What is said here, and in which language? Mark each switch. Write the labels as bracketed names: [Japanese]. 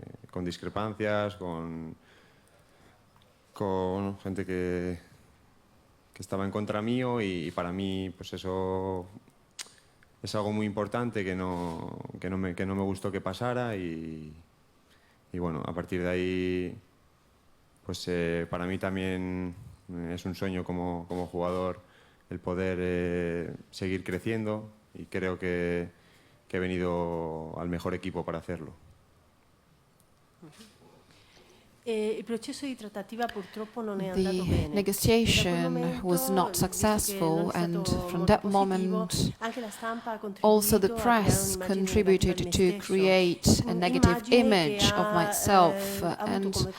[Spanish] con discrepancias, con gente que estaba en contra mío y para mí pues eso es algo muy importante que no me gustó que pasara y bueno, a partir de ahí pues para mí también es un sueño como jugador el poder seguir creciendo y creo que he venido al mejor equipo para hacerlo. [Italian] Il processo di trattativa purtroppo non è andato [English] The [Italian] bene. [English] negotiation was not successful, and from that moment, also the press contributed to create a negative image of myself, and